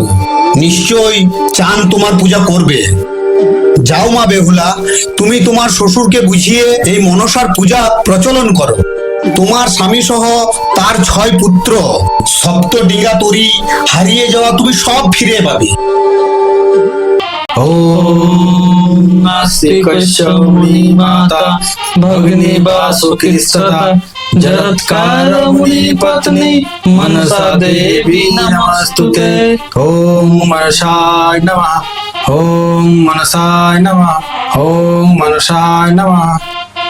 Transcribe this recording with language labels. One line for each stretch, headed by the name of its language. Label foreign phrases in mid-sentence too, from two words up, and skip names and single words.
Bangla: নিশ্চয়ই চাঁদ তোমার পূজা করবে। যাও মা বেহুলা, তুমি তোমার শ্বশুরকে বুঝিয়ে এই মনসার পূজা প্রচলন করো। তোমার স্বামী সহ তার 6 পুত্র, সপ্ত ডিঙ্গা তরি হারিয়ে যাওয়া তুমি সব ফিরে পাবে।
Sanskrit: माता भगिनी वासुकी सदा जरत्कार मुनि पत्नी मनसा देवी नमस्तुते। ओम मनसाय नमः, ओम मनसाय नमः, ओम मनसाय नमः।